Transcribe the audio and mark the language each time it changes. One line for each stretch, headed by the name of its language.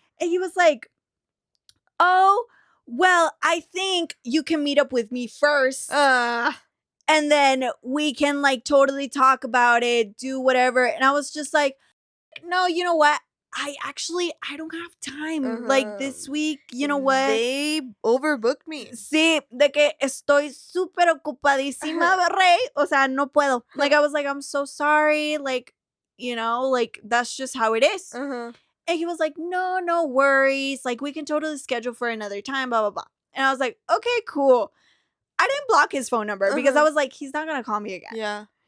English: And he was like, oh, well, I think you can meet up with me first. And then we can like totally talk about it, do whatever. And I was just like, no, you know what? I don't have time. Like this week, you know what? They overbooked me.
Spanish: Sí, de que estoy súper ocupadísima, rey. O sea, no puedo.
English: Like, I was like, I'm so sorry. Like, like, that's just how it is. And he was like, no worries. Like, we can totally schedule for another time, blah, blah, blah. And I was like, okay, cool. I didn't block his phone number because I was like, he's not going to call me again. Yeah.